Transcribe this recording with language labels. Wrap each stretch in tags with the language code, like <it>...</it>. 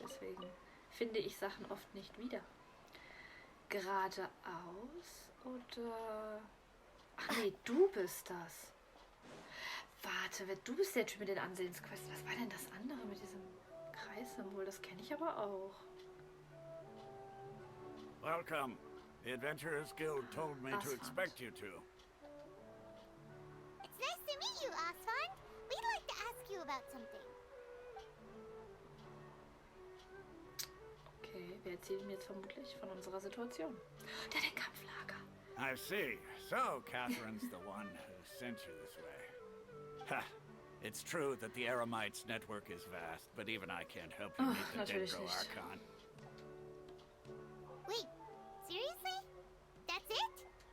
<de>Deswegen finde ich Sachen oft nicht wieder. Geradeaus oder... Ach nee, du bist das. Warte, du bist der Typ mit den Ansehensquests. Was war denn das andere mit diesem Kreissymbol? Das kenne ich aber auch.</de> <en>Welcome. The Adventurers Guild told me to expect you to. It's nice to meet you, Asfand. We'd like to ask you about something.</en> <de>Okay, wir erzählen jetzt vermutlich von unserer Situation. Der hat ein Kampflager.</de> <en>I see. So, Catherine's the one who sent you this way. Ha! It's true that the Eremites network is vast, but even I can't help you meet the Dendro Archon. Wait, seriously? That's it?</en>